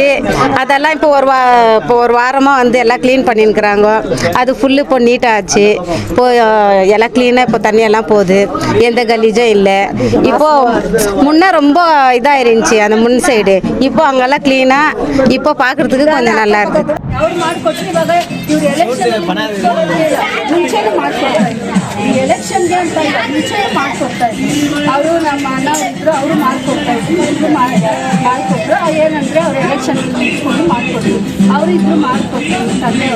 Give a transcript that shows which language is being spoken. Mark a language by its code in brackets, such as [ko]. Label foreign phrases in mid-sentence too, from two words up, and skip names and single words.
[ta] அதெல்லாம் இப்போ ஒரு வாரமாக வந்து எல்லாம் க்ளீன் பண்ணியிருக்கிறாங்க. அது ஃபுல்லு இப்போ நீட்டாச்சு. இப்போ எல்லாம் க்ளீனாக இப்போ தண்ணியெல்லாம் போகுது, எந்த கலீஜும் இல்லை. இப்போது முன்னே ரொம்ப இதாக இருந்துச்சு அந்த முன் சைடு. இப்போ அங்கெல்லாம் க்ளீனாக இப்போ பார்க்குறதுக்கு கொஞ்சம் நல்லா இருக்குது. [kn] ಎಲೆಕ್ಷನ್ಗೆ ಅಂತ ಮುಂಚೆ ಮಾಡಿಕೊಡ್ತಾ ಇದ್ರು ಅವರು. ನಮ್ಮ ಅಣ್ಣ ಇದ್ರು, ಅವರು ಮಾಡಿಕೊಡ್ತಾ ಇದ್ರು, ಮಾಡಿಕೊಟ್ರು. ಏನಂದರೆ ಅವ್ರು ಎಲೆಕ್ಷನ್ ನಿಂತ್ಕೊಂಡು ಮಾಡಿಕೊಟ್ರು, ಅವರಿದ್ರು ಮಾಡಿಕೊಟ್ರು ತಂದೆಯವರು.